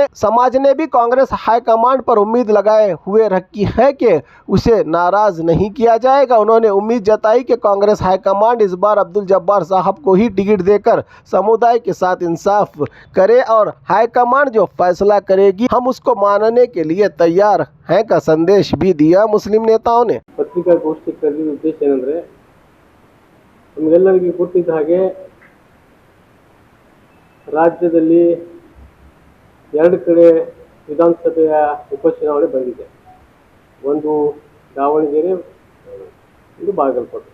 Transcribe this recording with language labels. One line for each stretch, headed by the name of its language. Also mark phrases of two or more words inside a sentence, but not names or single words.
Hindi: समाज ने भी कांग्रेस हाईकमांड पर उम्मीद लगाए हुए रखी है कि उसे नाराज नहीं किया जाएगा। उन्होंने उम्मीद जताई कि कांग्रेस हाईकमांड इस बार अब्दुल जब्बार साहब को ही टिकट देकर समुदाय के साथ इंसाफ करे और हाईकमांड जो फैसला करेगी हम उसको मानने के लिए तैयार हैं का संदेश भी दिया मुस्लिम नेताओं ने।
Kannada: ಪತ್ರಿಕಾಗೋಷ್ಠಿ ಕರೆದಿದ್ದ ಉದ್ದೇಶ ಏನಂದ್ರೆ, ನಮಗೆಲ್ಲರಿಗೂ ಗೊತ್ತಿದ್ದ ಹಾಗೆ ರಾಜ್ಯದಲ್ಲಿ ಎರಡು ಕಡೆ ವಿಧಾನಸಭೆಯ ಉಪಚುನಾವಣೆ ಬಂದಿದೆ. ಒಂದು ದಾವಣಗೆರೆ, ಒಂದು ಬಾಗಲಕೋಟೆ.